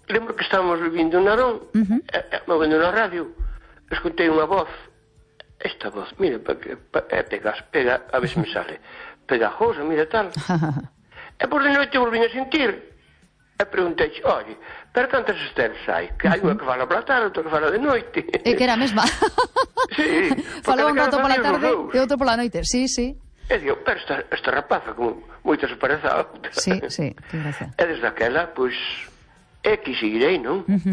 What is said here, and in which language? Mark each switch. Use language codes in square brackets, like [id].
[es] Yo creo que estábamos viviendo en Narón, moviendo la radio, escuché una voz, esta voz, mire, pega, a ver si me sale, pegajosa, mira tal. [gl] E por de noite volví a sentir. E pregunté, oye, pero tantas estrelas hai? Que hai unha que fala pola tarde, outra que fala de noite. E que era a mesma. Sí. Falaba un rato pola tarde e outro pola noite, sí, sí. E digo, pero esta rapaza, como moita se parece a outra. Sí, sí, que gracia. E desde aquela, pois, é que seguirei, non?